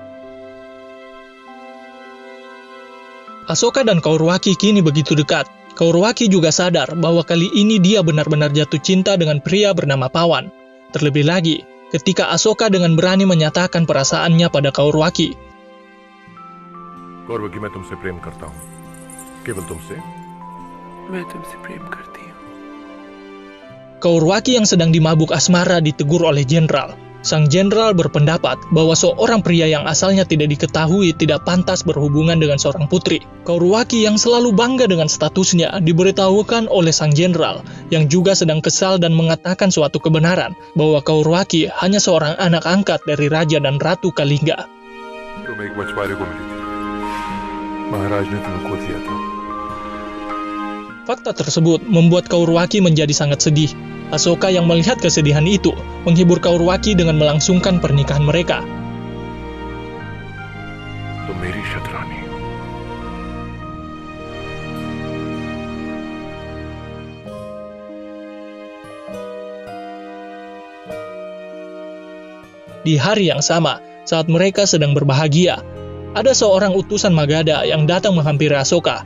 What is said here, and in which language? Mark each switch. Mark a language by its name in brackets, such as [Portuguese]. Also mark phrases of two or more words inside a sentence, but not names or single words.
[Indonesian] Asoka dan Kaurwaki kini begitu dekat. Kaurwaki juga sadar bahwa kali ini dia benar-benar jatuh cinta dengan pria bernama Pawan. Terlebih lagi, ketika Asoka dengan berani menyatakan perasaannya pada Kaurwaki. [Hindi] काउरवकी मैं तुमसे प्रेम करता हूँ, केवल तुमसे। मैं तुमसे प्रेम करती हूँ। [Indonesian] Kaurwaki yang sedang dimabuk asmara ditegur oleh Jenderal. Sang Jenderal berpendapat bahwa seorang pria yang asalnya tidak diketahui tidak pantas berhubungan dengan seorang putri. Kaurwaki yang selalu bangga dengan statusnya diberitahukan oleh Sang Jenderal yang juga sedang kesal dan mengatakan suatu kebenaran bahwa Kaurwaki hanya seorang anak angkat dari Raja dan Ratu Kalinga. [Hindi] तुम एक मछुआरे को मिली थी, महाराज ने तुम्हें खो दिया था। [Indonesian] Fakta tersebut membuat Kaurwaki menjadi sangat sedih. Asoka yang melihat kesedihan itu menghibur Kaurwaki dengan melangsungkan pernikahan mereka. [Hindi] तुम मेरी शतरानी हो। [Indonesian] Di hari yang sama, saat mereka sedang berbahagia, ada seorang utusan Magadha yang datang menghampiri Asoka.